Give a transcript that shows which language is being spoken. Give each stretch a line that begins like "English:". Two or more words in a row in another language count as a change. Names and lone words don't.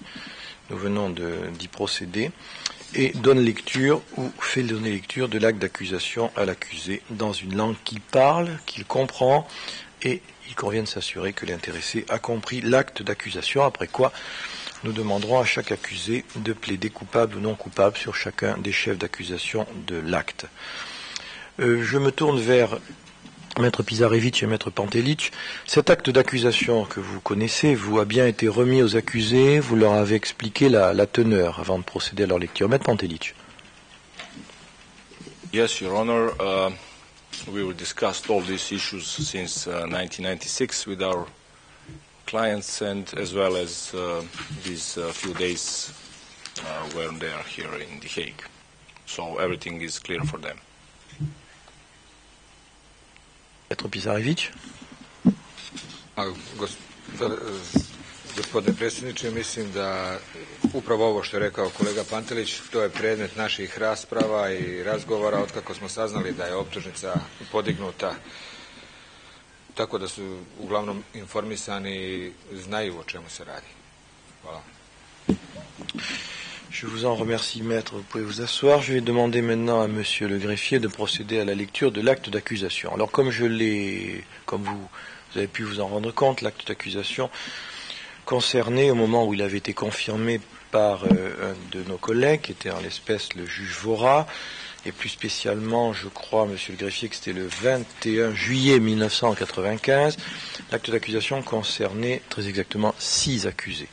French: nous venons d'y procéder, et donne lecture ou fait donner lecture de l'acte d'accusation à l'accusé dans une langue qu'il parle, qu'il comprend, et il convient de s'assurer que l'intéressé a compris l'acte d'accusation, après quoi nous demanderons à chaque accusé de plaider coupable ou non coupable sur chacun des chefs d'accusation de l'acte. Je me tourne vers Maître Pisarević et Maître Pantelić. Cet acte d'accusation que vous connaissez a bien été remis aux accusés, vous leur avez expliqué la teneur avant de procéder à leur lecture. Maître Pantelić.
English: Yes, Your Honor. We will discuss all these issues since 1996 with our clients and as well as these few days when they are here in The Hague. So everything is clear for them.
French: Maître Pisarević.
Serbian: Gospodine predsjedniče, mislim da upravo ovo što je rekao kolega Pantelić, to je predmet naših rasprava i razgovora otkako smo saznali da je optužnica podignuta tako da su uglavnom informisani i znaju o čemu se radi. Hvala.
French: Je vous en remercie, maître. Vous pouvez vous asseoir. Je vais demander maintenant à monsieur le greffier de procéder à la lecture de l'acte d'accusation. Alors, comme vous avez pu vous en rendre compte, l'acte d'accusation concernait, au moment où il avait été confirmé par un de nos collègues, qui était en l'espèce le juge Vora, et plus spécialement, je crois, monsieur le greffier, que c'était le 21 juillet 1995, l'acte d'accusation concernait très exactement 6 accusés.